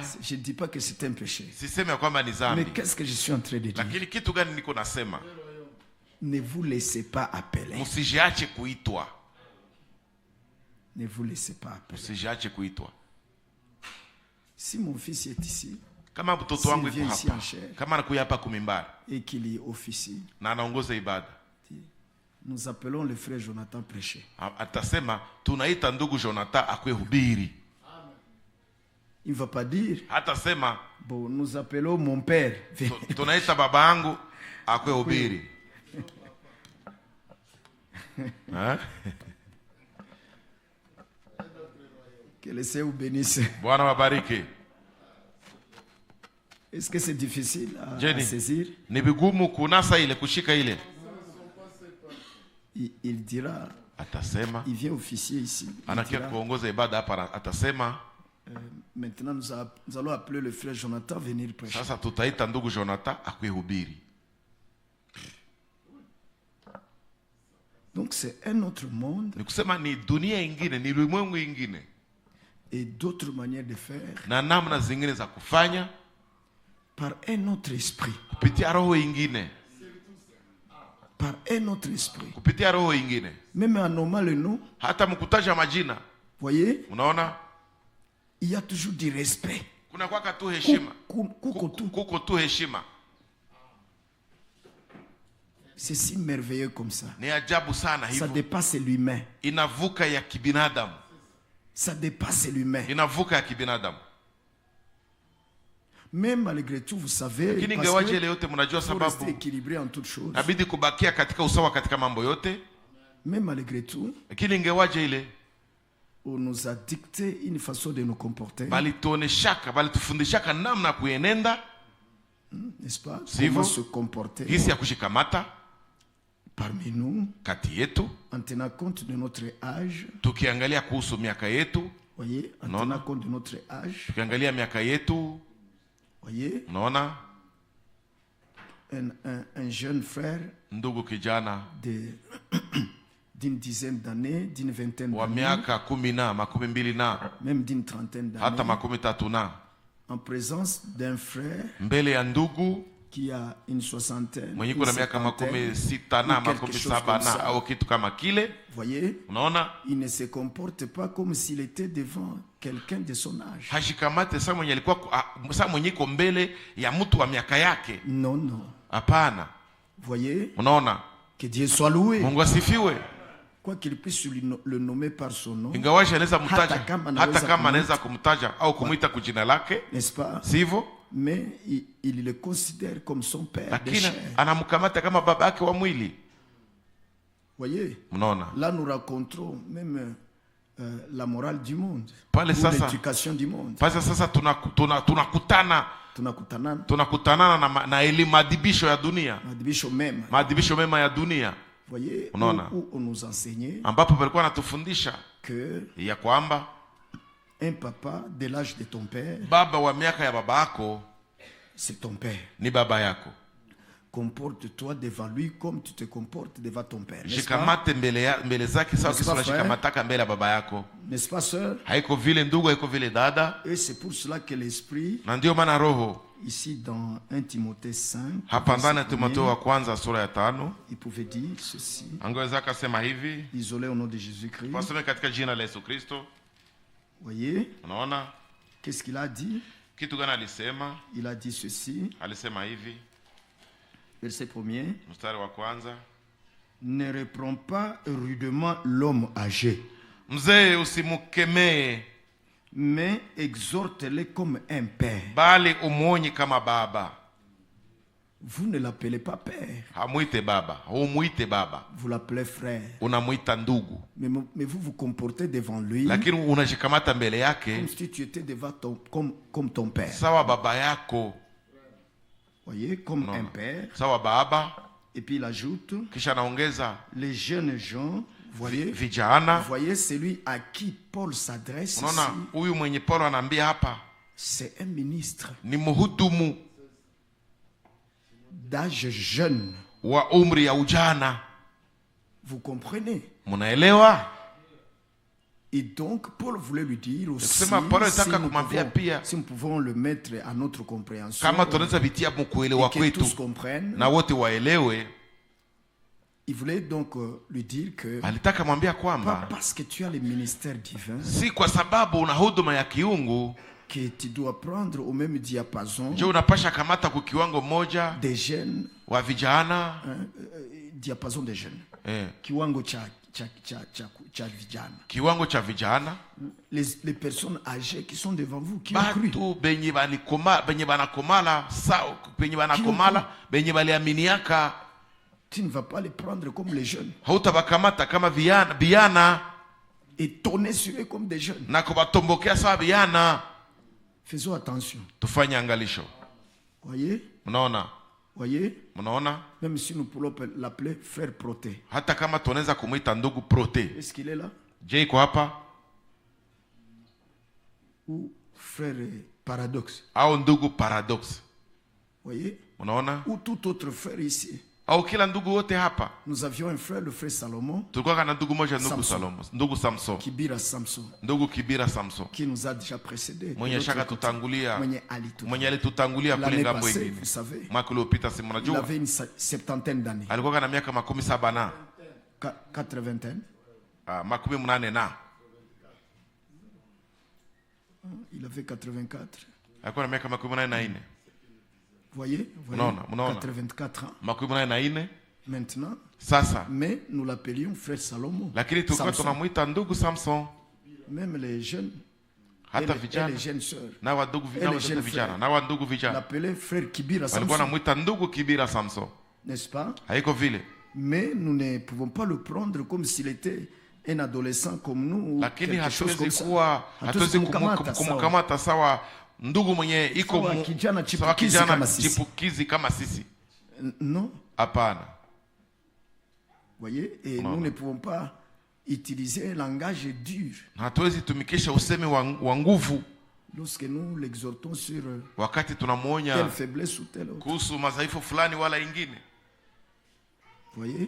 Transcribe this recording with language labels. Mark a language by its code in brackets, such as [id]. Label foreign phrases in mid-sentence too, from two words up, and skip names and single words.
[fr] Je ne dis pas que c'est un péché. [sw] siseme ya kwamba ni [fr] Mais [sw] zambi, [fr] qu'est-ce que je suis en train de dire? [sw] lakini kitu gani niko nasema? [fr] Ne vous laissez pas appeler. [sw] Msijiache kuitwa. [fr] Ne vous laissez pas appeler. [sw] Usijiache kuitwa. [fr] Si mon fils est ici, [sw] Kama mtoto wangu [fr] S'il [sw] yuko [fr] vient ici [sw] hapa, [fr] en chair. [sw] kama anakuja hapa kumimbari [fr] et qu'il y officie, [sw] na anaongoza ibada, [fr] nous appelons le frère Jonathan prêcher. [sw] atasema tunaita ndugu Jonathan akwe hubiri. [fr] Il ne va pas dire, [sw] Hatasema [fr] bon, nous appelons mon père. [sw] tunaita baba yangu akwe hubiri. [fr] Que le Seigneur vous bénisse. [sw] Bwana wabariki. [fr] Est-ce que c'est difficile à Jenny, saisir? [sw] ni vigumu kunasa ile, kushika ile. [fr] Il dira, [sw] Atasema [fr] il vient officier ici. Il [sw] anakia [fr] dira, [sw] kuongoza ibada hapa, atasema [fr] maintenant nous allons appeler le frère Jonathan venir prêcher. [sw] sasa tutaita ndugu Jonathan akwe hubiri. [fr] Donc c'est un autre monde [sw] Ni kusema ni dunia ingine, ni ulimwengu ingine [fr] et d'autres manières de faire [sw] na namna zingine za kufanya [fr] par un autre esprit. [sw] kupitia roho ingine, [fr] Par un autre esprit. [sw] kupitia roho ingine. [fr] Même en nommant le nom, [sw] Hata mkutaja majina, [fr] voyez, [sw] unaona [fr] il y a toujours du respect. [sw] kuna kwaka tu heshima, Kuko. kuko tu heshima. [fr] C'est si merveilleux comme ça. [sw] Ni ajabu sana [fr] Ça [sw] hivyo, [fr] dépasse l'humain. [sw] inavuka ya kibinadamu, [fr] Ça dépasse l'humain. [sw] inavuka ya kibinadamu. [fr] Mais malgré tout, vous savez, [sw] Lakini [fr] parce [sw] ingawaje [fr] que [sw] ile yote mnajua [fr] faut rester [sw] sababu [fr] équilibré en toutes choses. [sw] nabidi kubakia katika usawa katika mambo yote. [fr] Mais malgré tout, [sw] Lakini ingawaje ile [fr] on nous a dicté une façon de nous comporter, [sw] bali tuoneshaka, bali tufundishaka namna kuenenda, [fr] n'est-ce pas? [sw] Sivyo. [fr] Comment se comporter [sw] jinsi ya kushikamata [fr] parmi nous, [sw] kati yetu, [fr] en tenant compte de notre âge. [sw] tukiangalia kuhusu miaka yetu, [fr] Voyez, en Non, tenant non. compte de notre âge. [sw] tukiangalia miaka yetu, [fr] Voyez, [sw] unaona [fr] un jeune frère [sw] ndugu kijana [fr] d'une dizaine d'années, d'une vingtaine [sw] wa [fr] d'années, [sw] miaka 10 na 12 na [fr] même d'une trentaine [sw] hata [fr] d'années, [sw] 30 na [fr] en présence d'un frère [sw] mbele ya ndugu [fr] qui a une soixantaine, [sw] mwenye [fr] une [sw] kuna miaka [fr] septantaine, [sw] 60 na [fr] ou quelque chose [sw] 70 [fr] comme [sw] na [fr] ça. [sw] au kitu kama kile, [fr] Voyez, [sw] unaona [fr] il ne se comporte pas comme s'il était devant quelqu'un de son âge. [sw] hashikamate saa mwenye alikuwa saa mwenye iko mbele ya mtu wa miaka yake. [fr] Non, non. [sw] Hapana, [fr] Voyez, [sw] unaona. [fr] que Dieu soit loué. [sw] Mungu asifiwe. [fr] Quoi qu'il puisse le nommer par son nom, [sw] Ingawaje anaweza Hata mtaja, kama hata anaweza kama kumuita. anaweza kumtaja au kumuita kwa jina lake, [fr] n'est-ce pas? [sw] sivyo? [fr] Mais il le considère comme son père de [sw] Lakini [fr] chair. [sw] anamkamata kama baba yake wa mwili. [fr] Voyez, [sw] Unaona, [fr] là nous rencontrons même la morale du monde, [sw] Pale [fr] ou [sw] sasa- [fr] l'éducation du monde. [sw] basi sasa tunakutana Tunakutanana na elimu, maadibisho ya dunia, maadibisho mema. maadibisho mema ya dunia, [fr] Voyez, [sw] Unaona. [fr] où on nous enseignait [sw] ambapo palikuwa anatufundisha [fr] que [sw] ya kwamba [fr] un papa de l'âge de ton père, [sw] baba wa miaka ya baba yako [fr] c'est ton père. [sw] ni baba yako. [fr] Comporte-toi devant lui comme tu te comportes devant ton père. N'est-ce pas? [sw] Shikamate mbele zake sawa [fr] N'est-ce [sw] kisa [fr] pas, frère? [sw] unashikamataka mbele ya baba yako. [fr] N'est-ce pas, sœur? [sw] Haiko vile ndugu, haiko vile dada, [fr] Et c'est pour cela que l'esprit, [sw] na ndio maana roho [fr] ici dans 1 Timothée 5, [sw] hapa ndani ya [fr] verset [sw] Timotheo 1, wa kwanza sura ya 5 [fr] il pouvait dire ceci, [sw] angeweza akasema hivi, [fr] isolé au nom de Jésus-Christ. [sw] wasome katika jina la Yesu Kristo. [fr] Voyez, [sw] Unaona [fr] qu'est-ce qu'il a dit? [sw] kitu gani alisema? [fr] Il a dit ceci, [sw] Alisema hivi, [fr] verset 1er, [sw] mstari wa kwanza: [fr] ne reprends pas rudement l'homme âgé, [sw] mzee usimkemee, [fr] mais exhorte-le comme un père. [sw] bali umuonye kama baba. [fr] Vous ne l'appelez pas père, [sw] Hamuite baba, humuite baba, [fr] vous l'appelez frère. [sw] unamuita ndugu, [fr] Mais vous vous comportez devant lui [sw] lakini unashikamata mbele yake [fr] comme si tu étais devant comme ton père. [sw] sawa baba yako. [fr] Voyez, comme Non. un père. [sw] Sawa baba. [fr] Et puis il ajoute, [sw] Kisha anaongeza [fr] les jeunes gens, voyez, [sw] vijana. [fr] voyez celui à qui Paul s'adresse ici, [sw] Unaona huyu mwenye Paulo anaambia hapa [fr] c'est un ministre [sw] ni mhudumu [fr] d'âge jeune. [sw] wa umri ya ujana. [fr] Vous comprenez? [sw] Munaelewa? [fr] Et donc, Paul voulait lui dire aussi, [sw] Kusema Paulo alitaka [fr] nous [sw] kumwambia [fr] pouvons, [sw] pia, [fr] si nous pouvons le mettre à notre compréhension, [sw] kama tunaweza vitia mkuelewa [fr] et que [sw] kwetu [fr] tous comprennent, [sw] na wote waelewe, [fr] Il voulait donc lui dire que [sw] alitaka mwambia [fr] pas [sw] kwamba [fr] parce que tu as le ministère divin [sw] si kwa sababu una huduma ya kiungu [fr] que tu dois prendre au même diapason [sw] je unapasha kamata kwa kiwango moja [fr] des jeunes, [sw] wa vijana [fr] diapason des jeunes, [sw] kiwango cha vijana, kiwango cha vijana, [fr] les personnes âgées qui sont devant vous, qui ont cru, [sw] batu benye banakomala sao benye banakomala benye baliaminiaka. [fr] Tu ne vas pas les prendre comme les jeunes, [sw] hautabakamata kama vijana [fr] et tonner sur eux comme des jeunes. [sw] na kubatombokea sawa vijana. [fr] Faisons attention. [sw] Tufanye angalisho. [fr] Voyez? Voyez? [sw] Mnaona? [fr] Même si nous pouvons l'appeler frère Proté. [sw] Hata kama tunaweza kumuita ndugu Proté. [fr] Est-ce qu'il est là? [sw] Je iko hapa? [fr] Ou frère Paradoxe. [sw] Au ndugu Paradoxe. [fr] Voyez? [sw] Mnaona? [fr] Ou tout autre frère ici. [sw] Au kila ndugu wote hapa. [fr] Nous avions un frère, le frère Salomon. [sw] Tulikuwa na ndugu moja, ndugu Salomon, ndugu Samson. Kibira Samson. Ndugu Kibira Samson. [fr] Qui nous a déjà précédé. [sw] Mwenye shaka tutangulia. Mwenye alitutangulia kule ngambo ingine. [fr] Vous savez. [sw] Mwaka uliopita si mnajua. [fr] Il avait une septantaine d'années. [sw] Alikuwa na miaka 70 na 80. makumi mnane na. [fr] Il avait 84. [sw] Alikuwa na miaka 84. [fr] Voyez, [sw] Mnaona. [fr] 84 ans. [sw] Makumi mnane na ine. [fr] Maintenant. [sw] Sasa. [fr] Mais nous l'appelions frère Salomon. [sw] Lakini tulikuwa tunamuita ndugu Samson. [fr] Même les jeunes. [sw] Hata [fr] et [sw] vijana. [fr] les jeunes sœurs. [sw] Na wa ndugu vijana. Na wa ndugu vijana. [fr] L'appelait frère Kibira Samson. [sw] Walikuwa wanamuita ndugu Kibira Samson. [fr] N'est-ce pas? [sw] Haiko vile. [fr] Mais nous ne pouvons pas le prendre comme s'il était un adolescent comme nous. [sw] Lakini hatuwezi kumkamata sawa ndugu mwenye iko kijana chipukizi kama sisi. [fr] Non. [sw] Hapana. [fr] Voyez, et nous ne pouvons pas utiliser un langage dur. [sw] Hatuwezi tumikisha usemi wa nguvu. [fr] Lorsque nous l'exhortons sur [sw] wakati tunamuonya [fr] telle faiblesse ou telle autre. [sw] Kuhusu madhaifu fulani wala ingine. [fr] Voyez?